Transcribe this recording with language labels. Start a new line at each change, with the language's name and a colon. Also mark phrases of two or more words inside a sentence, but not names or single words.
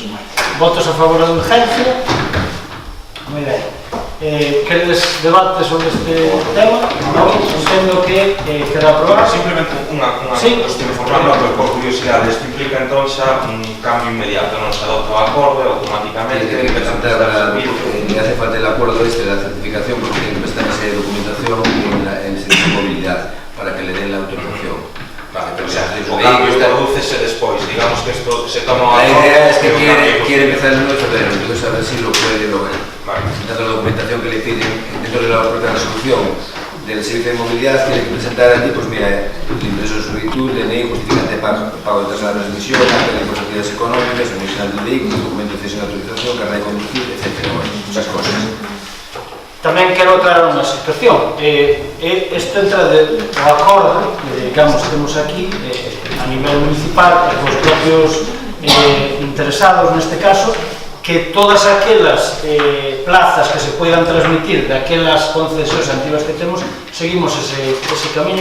Galician: Votos a favor da urgencia? Moi ben. Queredes debate sobre este tema? Non, entendo que queda aprobado. Simplemente unha cuestión formal, por curiosidade, isto implica entón xa un cambio inmediato, non se adopta o acordo e automáticamente
Spanish: tiene que presentar le hace falta el acuerdo este de la certificación porque tiene que presentar esa documentación en el servicio de movilidad para que le den la autorización.
Galician: Vale, pero o cambio producese despois, digamos que
Spanish: esto se toma... La idea es que quiere empezar el 1 de febrero, entonces a ver si lo puede lograr. Presentando la documentación que le piden dentro de la propia resolución del servicio de movilidad, tiene que presentar allí, pues mira, el ingreso de solicitud, DNI, justificante de pago de tasa de transmisión, acta de posibilidades económicas, original del vehículo, documento de cesión de autorización, carnet de conducir, etc. Bueno, muchas cosas.
Galician: Tamén quero aclarar unha situación. Este entra de o acordo que, digamos, temos aquí a nivel municipal e os propios interesados neste caso, que todas aquelas plazas que se poidan transmitir daquelas concesións antigas que temos, seguimos ese camiño.